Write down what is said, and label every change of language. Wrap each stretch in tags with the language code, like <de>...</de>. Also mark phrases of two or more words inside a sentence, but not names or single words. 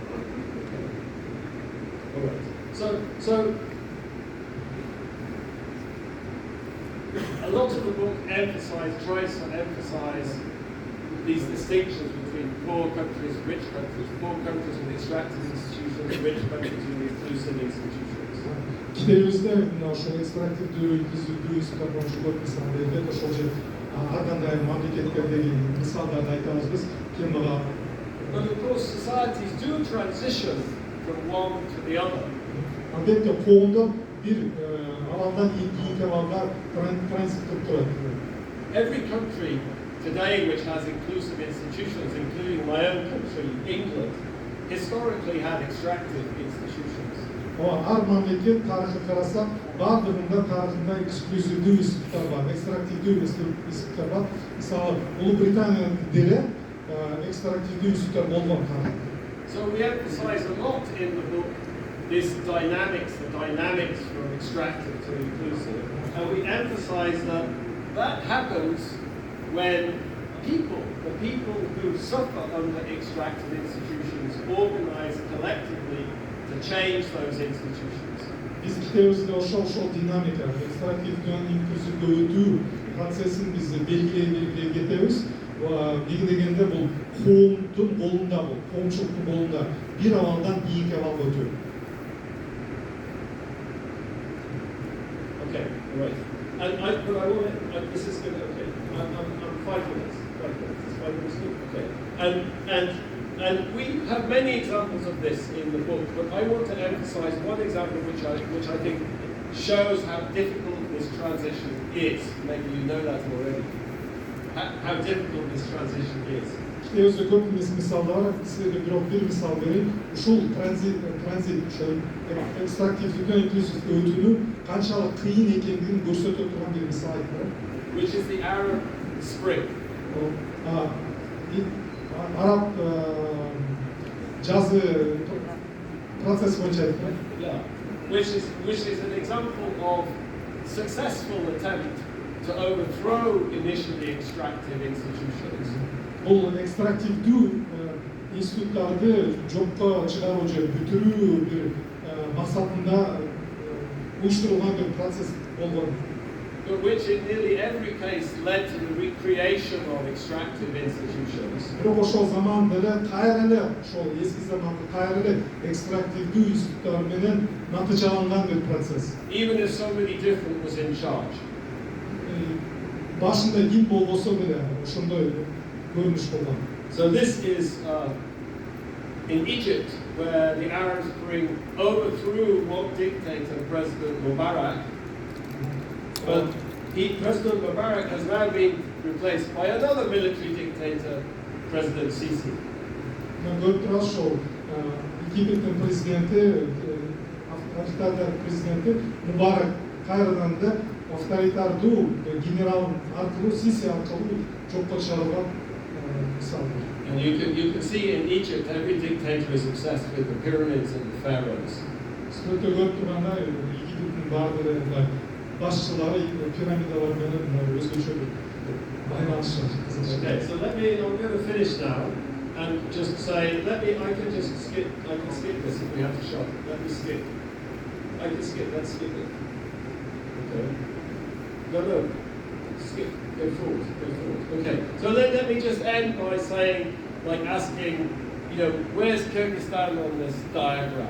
<en>All right. So a lot of the book tries to emphasize these distinctions between poor countries, rich countries, poor countries with extractive institutions, rich countries with inclusive institutions.</en> <ky>Китебизде ошол экстрактивдүү, инклюзивдүү институттардан көп мисал берилет. Ошол же ар кандай мамлекеттердеги мисалдарды айтабыз биз.</ky> <en>But of course, societies do transition from one to the other.</en> <ky>Албетте, коомдор бир абалдан экинчи абалга транзит кылып турат.</ky> <en>Every country today which has inclusive institutions, including my own country, England, historically had extractive institutions.</en> <ky>Ар мамлекет тарыхы карасак, бардыгында тарыхында эксклюзивдүү институттар бар, экстрактивдүү институттар бар. Мисалы, Улуу Британиянын деле экстрактивдүү институттар болгон тарыхта.</ky> <en>So we emphasize a lot in the book this the dynamics from extractive to inclusive, and we emphasize that happens when the people who suffer under extractive institutions organize collectively to change those institutions.</en> <ky>Биз китебибизде ошол динамика, экстрактивден инклюзивге өтүү процессин биз белгилей кетебиз. Биги дегенде бул коомдун колунда, бул коомчулуктун колунда бир абалдан ийинки абалга өтүү.</ky> <en>Okay, right. But I want to, this is good, okay. I'm 5 minutes. 5 minutes. Is 5 minutes good? Okay. And we have many examples of this in the book, but I want to emphasize one example which I think shows how difficult this transition is. Maybe you know that already. How difficult this transition is.</en> <ky>Kitebizde көп мисалдар бар. Сизге бирок бир мисал берейин. Ушул транзит экстрактивден инклюзивге өтүүнүн канчалык кыйын экендигин көрсөтө турган бир мисал айтып.</ky> <en>Which is the Arab Spring.</en> <ky>Arab жазы процесс боюнча айтып.</ky> <en>Yeah. Which is an example of successful attempt to overthrow initially extractive institutions.</en> <ky>Бул экстрактивдүү институттарды жокко чыгаруу же бүтүрүү бир максатында уюштурулган бир процесс болгон.</ky> <en>But which in nearly every case led to the recreation of extractive institutions.</en> <ky>Бирок ошол заманда эле кайра эле ошол эски заманкы кайра эле экстрактивдүү институттар менен натыйжаланган бир процесс.</ky> <en>Even if somebody different was in charge.</en> <ky>Башында ким болбосо деле ошондой көрүнүш болгон.</ky> <en>So this is in Egypt, where the Arab Spring overthrew one dictator, President Mubarak. But President Mubarak has now been replaced by another military dictator, President Sisi.</en> <ky>Египеттин президенти, авторитарный президенти Мубарак кайрадан да авторитардуу генерал аркылуу Сиси аркылуу жокко чыгарылган мисал.</ky> <en>And you can see in Egypt every dictator is obsessed with the pyramids and the pharaohs.</en> <ky>Сүрөттө көрүп тургандай Египеттин баардыгы башчылары пирамидалар менен өзгөчө байланышат.</ky> <en>Okay, so I'm going to finish now and just say, I can skip this if we have to shop. Let me skip. I can skip, let's skip it. Okay. No, skip, go forward. Okay, so let me just end by saying, asking, where's Kyrgyzstan on this diagram?</en>